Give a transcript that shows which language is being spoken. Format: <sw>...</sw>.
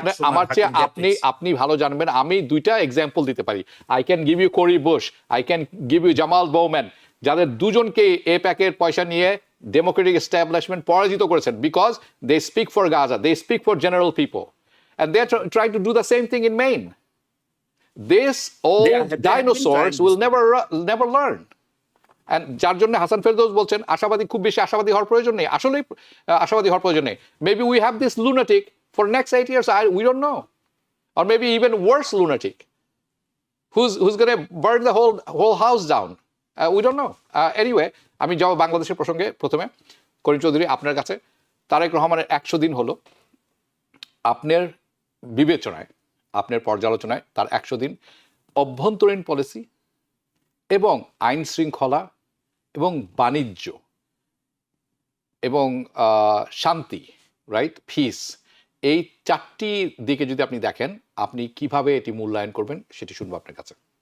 <bn>আমার চেয়ে আপনি ভালো জানবেন। আমি দুইটা এক্সাম্পল দিতে পারি।</bn> <en>I can give you Cori Bush, I can give you Jamaal Bowman,</en> <bn>যাদের দুজনকে এ প্যাকের পয়সা নিয়ে ডেমোক্রেটিক এস্টাবলিশমেন্ট পরাজিত করেছেন,</bn> <en>Because they speak for Gaza, they speak for general people, and they're trying to do the same thing in Maine. These old dinosaurs will never learn.</en> <bn>And যার জন্য হাসান ফেরদৌস বলছেন আশাবাদী, খুব বেশি আশাবাদী হওয়ার প্রয়োজন নেই, আসলে আশাবাদী হওয়ার প্রয়োজন নেই।</bn> <en>Maybe we have this lunatic for next 8 years, we don't know, or maybe even worse lunatic who's going to burn the whole house down, we don't know.</en> <bn>Anyway, আমি যাব বাংলাদেশের প্রসঙ্গে। প্রথমে করিম চৌধুরী, আপনার কাছে তারেক রহমানের 100 দিন হলো, আপনার বিবেচনায়, আপনার পর্যালোচনায় তার 100 দিন অভ্যন্তরীণ পলিসি এবং আইন শৃঙ্খলা এবং বাণিজ্য এবং শান্তি, রাইট, পিস, এই 4টি দিকে যদি আপনি দেখেন, আপনি কিভাবে এটি মূল্যায়ন করবেন সেটি শুনবো আপনার কাছে।</bn>